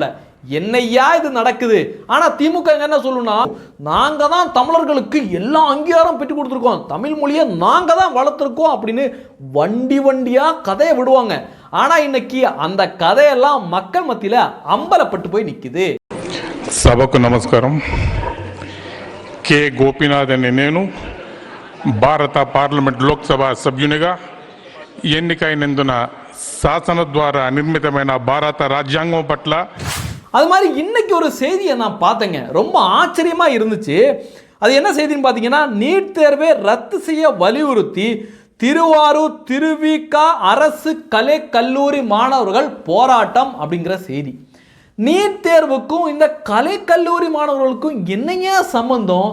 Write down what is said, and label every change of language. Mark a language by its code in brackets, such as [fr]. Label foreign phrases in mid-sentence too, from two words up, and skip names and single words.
[ta] என்னையா இது நடக்குது? ஆனா திமுக என்ன சொல்லணும்னா, நாங்க தான் தமிழர்களுக்கு எல்லா அங்கீகாரம் பெற்று கொடுத்துருக்கோம், தமிழ் மொழியை நாங்க தான் வளர்த்துருக்கோம் அப்படின்னு வண்டி வண்டியா கதையை விடுவாங்க. ஆனா இன்னைக்கு அந்த கதையெல்லாம் மக்கள் மத்தியில அம்பலப்பட்டு போய் நிக்குது. [te] సభకు నమస్కారం. కె గోపీనాథ్ అనే నేను భారత పార్లమెంట్ లోక్సభ సభ్యునిగా ఎన్నికైనందున శాసన ద్వారా నిర్మితమైన భారత రాజ్యాంగం పట్ల [ta] அது மாதிரி இன்னைக்கு ஒரு செய்தியை நான் பார்த்தேங்க, ரொம்ப ஆச்சரியமா இருந்துச்சு. அது என்ன செய்தின்னு பார்த்தீங்கன்னா, நீட் தேர்வை ரத்து செய்ய வலியுறுத்தி திருவாரூர் திருவிக அரசு கலை கல்லூரி மாணவர்கள் போராட்டம் அப்படிங்கிற செய்தி. நீட் தேர்வுக்கும் இந்த கலை கல்லூரி மாணவர்களுக்கும் என்னையா சம்பந்தம்?